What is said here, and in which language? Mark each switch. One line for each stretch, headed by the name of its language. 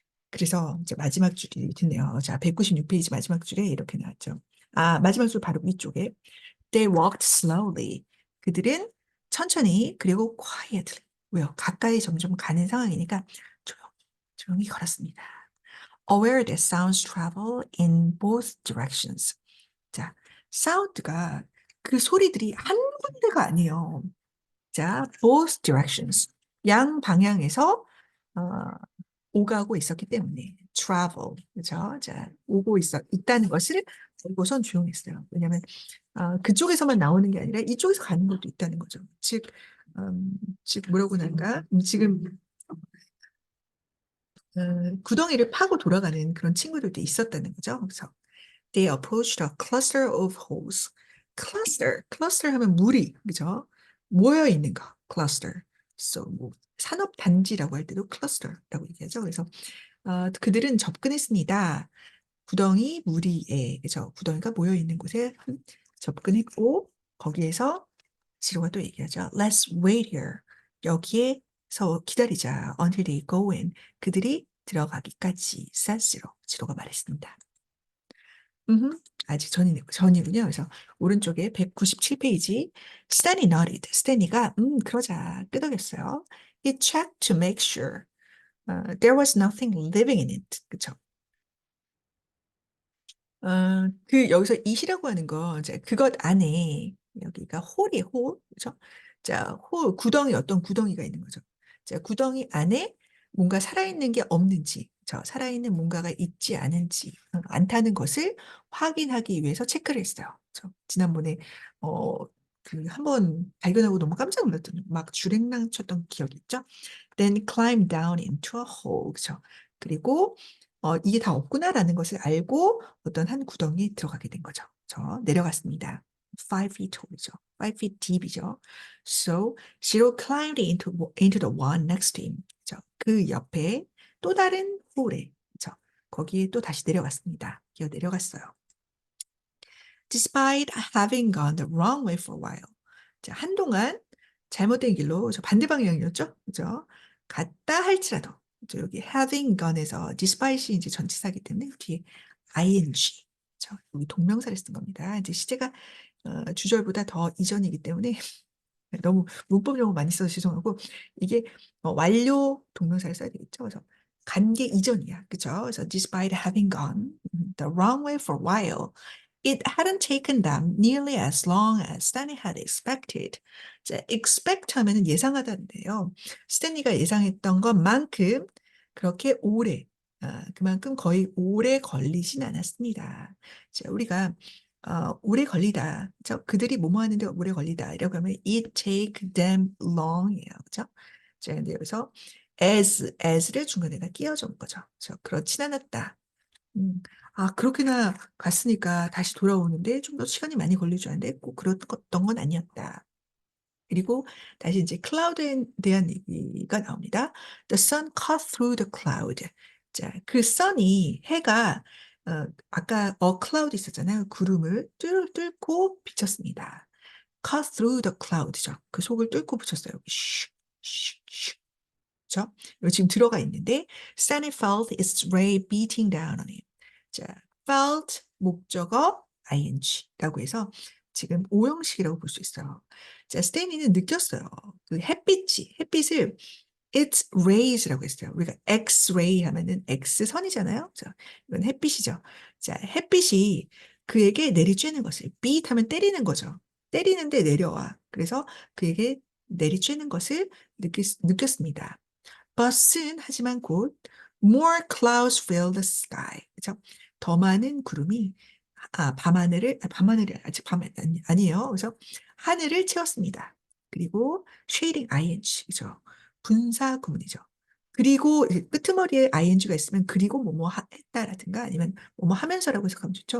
Korean: 그래서 이제 마지막 줄이 듣네요. 자, 196페이지 마지막 줄에 이렇게 나왔죠. 마지막 줄 바로 위쪽에.
English: They walked slowly.
Korean: 그들은 천천히 그리고 quietly. 왜요? 가까이 점점 가는 상황이니까 조용히, 조용히 걸었습니다.
English: Aware that sounds travel in both directions.
Korean: 자, 사운드가 그 소리들이 한 군데가 아니에요.
English: 자, both directions.
Korean: 양 방향에서 어, 오가고 있었기 때문에 travel, 그죠? 자, 있다는 것을 알고선 조용했어요. 왜냐하면 그쪽에서만 나오는 게 아니라 이쪽에서 가는 것도 있다는 거죠. 음, 즉 뭐라고 할까? 지금 구덩이를 파고 돌아가는 그런 친구들도 있었다는 거죠.
English: 그래서 they approached a cluster of holes.
Korean: cluster 하면 무리, 그죠? 모여 있는 거, cluster. So 뭐 산업 단지라고 할 때도 cluster라고 얘기하죠. 그래서 그들은 접근했습니다. 구덩이 무리에, 그죠? 구덩이가 모여 있는 곳에 접근했고 거기에서 지로가 또 얘기하죠.
English: Let's wait here.
Korean: 여기에서 기다리자.
English: Until they go in.
Korean: 그들이 들어가기까지. 지로가 말했습니다. 아직 전이군요. 그래서 오른쪽에 197페이지 스탠이 nodded. 스탠이가 그러자 끄덕였어요.
English: He checked to make sure there was nothing living in it.
Korean: 그쵸? 여기서 it이라고 하는 거 이제 그것 안에 여기가 홀이 홀, 그죠? 자, 구덩이 어떤 구덩이가 있는 거죠. 자, 구덩이 안에 뭔가 살아있는 게 없는지, 살아있는 뭔가가 있지 않은지, 않다는 것을 확인하기 위해서 체크를 했어요. 지난번에 어, 한번 발견하고 너무 깜짝 놀랐던 막 주랭랑 쳤던 기억이 있죠?
English: Then climb down into a hole, 그죠?
Korean: 그리고 이게 다 없구나라는 것을 알고 어떤 한 구덩이에 들어가게 된 거죠. 내려갔습니다.
English: 5 feet tall이죠. 5 feet deep이죠. So Shiro climbed into the one next to him.
Korean: 그죠? 그 옆에 또 다른 홀에, 그죠? 거기에 또 다시 내려갔습니다. 기어 내려갔어요.
English: Despite having gone the wrong way for a while.
Korean: 자, 한동안 잘못된 길로 반대 방향이었죠? 그죠? 갔다 할지라도 여기 having gone에서 despite이 이제 전치사기 때문에 뒤에 ing. 여기 동명사를 쓴 겁니다. 이제 시제가 주절보다 더 이전이기 때문에 너무 문법 용어 많이 써서 죄송하고 이게 완료 동명사를 써야 되겠죠. 그래서 간 게 이전이야. 그죠?
English: 그래서 despite having gone the wrong way for a while, it hadn't taken them nearly as long as Stanley had expected.
Korean: 자, expect 하면은 예상하다인데요. 스탠리가 예상했던 것만큼 그렇게 오래, 그만큼 거의 오래 걸리진 않았습니다. 자, 우리가 오래 걸리다. 그들이 뭐뭐 하는데 오래 걸리다. 이라고 하면
English: it take them long
Korean: 이에요. 그죠? 자, 근데 여기서 as를 중간에다 끼워준 거죠. 그렇진 않았다. 음, 그렇게나 갔으니까 다시 돌아오는데 좀 더 시간이 많이 걸릴 줄 알았는데 꼭 그랬던 건 아니었다. 그리고 다시 이제 클라우드에 대한 얘기가 나옵니다.
English: The sun cut through the cloud.
Korean: 자, 그 sun이 해가 아까 cloud 있었잖아요. 구름을 뚫고 비쳤습니다.
English: cut through the cloud
Korean: 죠. 그 속을 뚫고 비쳤어요. 슉, 슉, 슉. 그렇죠? 여기 지금 들어가 있는데
English: Sunny felt its ray beating down on him.
Korean: 자, felt 목적어 ing라고 해서 지금 오형식이라고 볼 수 있어요. 자, 스테이니는 느꼈어요. 그 햇빛을 its rays라고 했어요. 우리가 X-ray 하면은 X선이잖아요. 자, 이건 햇빛이죠. 자, 햇빛이 그에게 내리쬐는 것을 beat 하면 때리는 거죠. 때리는데 내려와. 그래서 그에게 내리쬐는 것을 느꼈습니다.
English: Bus은
Korean: 하지만 곧
English: more clouds fill the sky.
Korean: 그죠? 더 많은 구름이 밤하늘이 아직 아니에요. 그래서 하늘을 채웠습니다. 그리고 shading ing, 그죠? 분사 구문이죠. 그리고 끄트머리에 ing가 있으면 그리고 뭐뭐 했다라든가 아니면 뭐뭐 하면서라고 해석하면 좋죠.